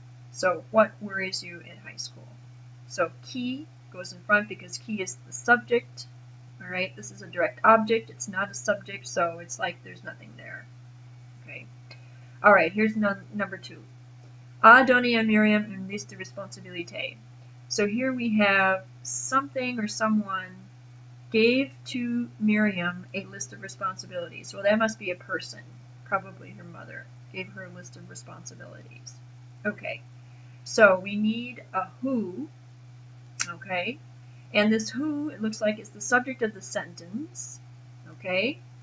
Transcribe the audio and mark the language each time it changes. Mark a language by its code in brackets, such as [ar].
[en] So what worries you at high school? So qui goes in front because qui is the subject. All right, this is a direct object. It's not a subject, so it's like there's nothing there. Okay. All right, here's number 2. [fr] A donné à Myriam une liste de responsabilités. [en] So here we have something or someone gave to Miriam a list of responsibilities. Well, that must be a person, probably her mother, gave her a list of responsibilities. Okay, so we need a who, okay, and this who, it looks like, is the subject of the sentence, okay.